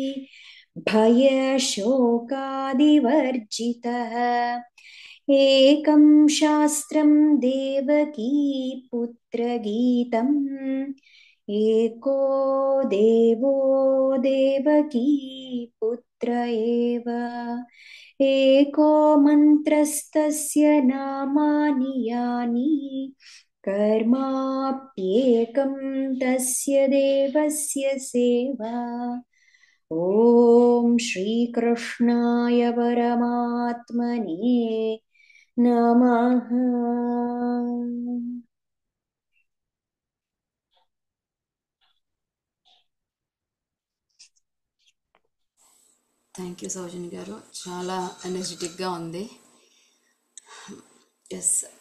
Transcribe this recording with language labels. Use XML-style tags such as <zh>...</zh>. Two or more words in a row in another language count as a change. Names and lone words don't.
<sa>भयशोकादिवर्जितः एकं शास्त्रं देवकी पुत्रगीतम् एको देवो देवकी पुत्र एव एको मन्त्रस्तस्य नामानि यानि कर्माप्येकं तस्य देवस्य सेवा ॐ श्रीकृष्णाय परमात्मने नमः</sa> <en>Thank you</en> <te>సౌజన్య గారు, చాలా ఎనర్జెటిక్గా ఉంది. ఎస్.</te>